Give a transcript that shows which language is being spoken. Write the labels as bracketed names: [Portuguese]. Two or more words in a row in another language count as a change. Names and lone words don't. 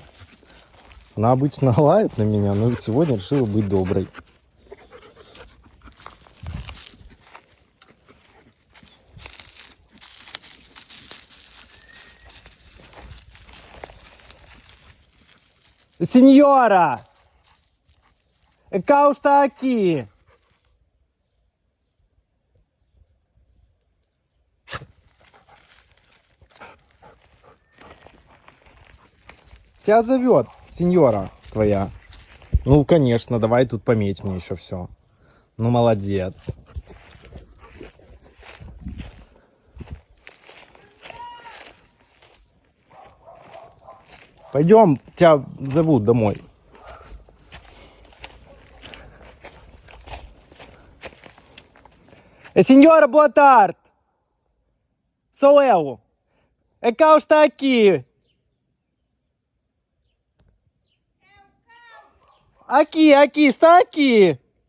[Russian] Она обычно лает на меня, но сегодня решила быть доброй. Сеньора! [Portuguese] Cá está aqui! [Russian] Тебя зовет сеньора твоя. Ну, конечно, давай тут пометь мне еще все. Ну, молодец. Пойдем, тебя зовут домой. [Portuguese] Senhora, boa tarde. Sou eu. Cá está aqui. Aqui, está aqui.